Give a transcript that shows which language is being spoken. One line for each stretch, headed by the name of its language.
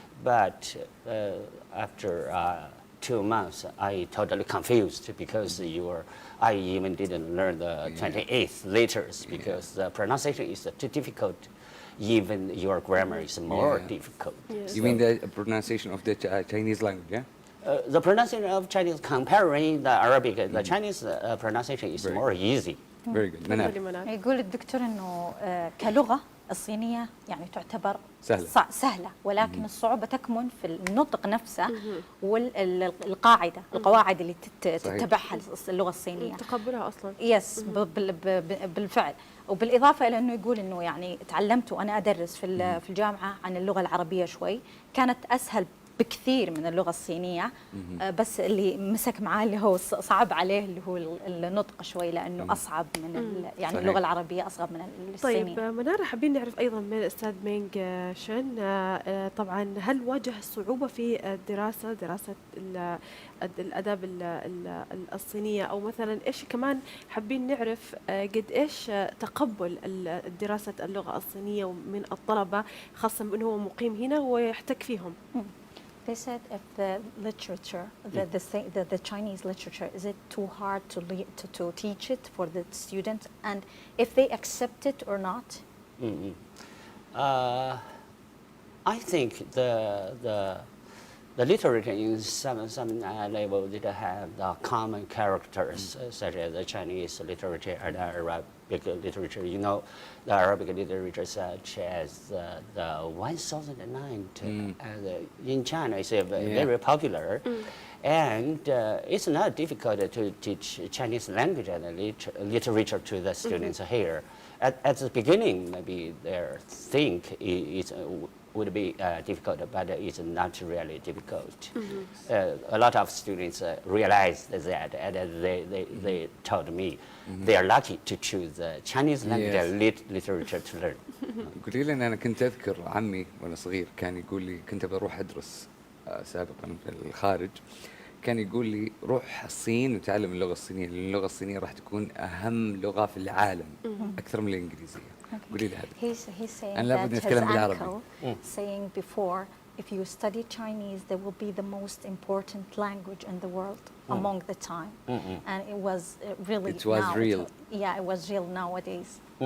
English: But after 2 months, I totally confused because I even didn't learn the 28th letters because the pronunciation is too difficult. Even your grammar is more difficult. You mean the pronunciation of the Chinese language, yeah? The pronunciation of Chinese comparing the Arabic, the Chinese pronunciation is more easy. Very good. منال.
Arabic: تفضلي منال. يقول الدكتور انه كلغه الصينيه يعني تعتبر سهلة. سهله، ولكن الصعوبه تكمن في النطق نفسه والقاعده القواعد اللي تتبعها اللغه الصينيه. تقبلها اصلا. يس بالفعل. وبالاضافه الى انه يقول انه يعني تعلمت وانا ادرس في الجامعه عن اللغه العربيه شوي، كانت اسهل بكثير من اللغه الصينيه، بس اللي مسك معاه اللي هو صعب عليه اللي هو النطق شوي، لانه اصعب من يعني صحيح. اللغه العربيه اصعب من الصينيه. طيب منار، حابين نعرف ايضا من الاستاذ مينغ شن، طبعا هل واجه صعوبه في دراسه الاداب الصينيه، او مثلا ايش كمان حابين نعرف قد ايش تقبل دراسه اللغه الصينيه من الطلبه، خاصه بانه هو مقيم هنا ويحتك فيهم.
English: They said if the literature, the Chinese literature, is it too hard to teach it for the students, and if they accept it or not? I think the literature in some level did have the common characters, such as the Chinese literature and the Arabic literature. You know, the Arabic literature, such as the 1009 in China, is very popular. And it's not difficult to teach Chinese language and literature to the students here. At the beginning, maybe they think it would be difficult, but it's not really difficult. A lot of students realized that, and they told me they are lucky to choose Chinese language and literature to learn.
Arabic: قولي لي أنا كنت أذكر عمي وأنا صغير كان يقول لي، كنت بروح أدرس سابقا في الخارج، كان يقول لي روح الصين وتعلم اللغة الصينية، لأن اللغة الصينية راح تكون أهم لغة في العالم أكثر من الإنجليزية. قولي لي هذا.
English: He's saying
Arabic: أنا لابد
English: that his
Arabic: نتكلم بالعربي.
English: uncle saying before, if you study Chinese, there will be the most important language in the world among the time, and it was really. It was real. Yeah, it was real nowadays.